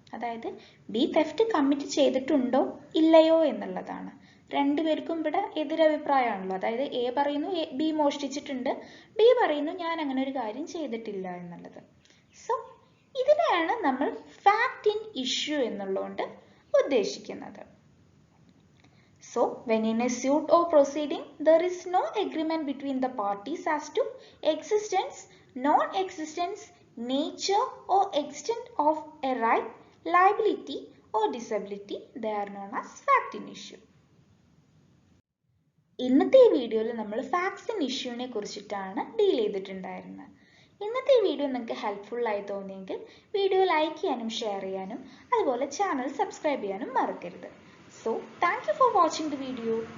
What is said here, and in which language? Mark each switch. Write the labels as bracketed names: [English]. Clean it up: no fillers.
[Malayalam] അതായത് B theft commit ചെയ്തിട്ടുണ്ടോ ഇല്ലയോ എന്നുള്ളതാണ്. രണ്ടുപേർക്കും ഇവിടെ എതിരഭിപ്രായമാണല്ലോ. അതായത് എ പറയുന്നു ബി മോഷ്ടിച്ചിട്ടുണ്ട്, ബി പറയുന്നു ഞാൻ അങ്ങനെ ഒരു കാര്യം ചെയ്തിട്ടില്ല എന്നുള്ളത്. സോ ഇതിനെയാണ് നമ്മൾ ഫാക്ട് ഇൻ ഇഷ്യൂ എന്നുള്ളതുകൊണ്ട് ഉദ്ദേശിക്കുന്നത്. [English] So when in a suit or proceeding there is no agreement between the parties as to existence, non-existence, nature or extent of a right, liability or disability, they are known as fact in issue. [Malayalam] ഇന്നത്തെ ഈ വീഡിയോയിൽ നമ്മൾ facts in ഇഷ്യൂവിനെ കുറിച്ചിട്ടാണ് deal ചെയ്തിട്ടുണ്ടായിരുന്നത്. ഇന്നത്തെ ഈ video നിങ്ങൾക്ക് helpful ആയി തോന്നിയെങ്കിൽ വീഡിയോ ലൈക്ക് ചെയ്യാനും ഷെയർ ചെയ്യാനും അതുപോലെ ചാനൽ സബ്സ്ക്രൈബ് ചെയ്യാനും മറക്കരുത്. So thank you for watching the video.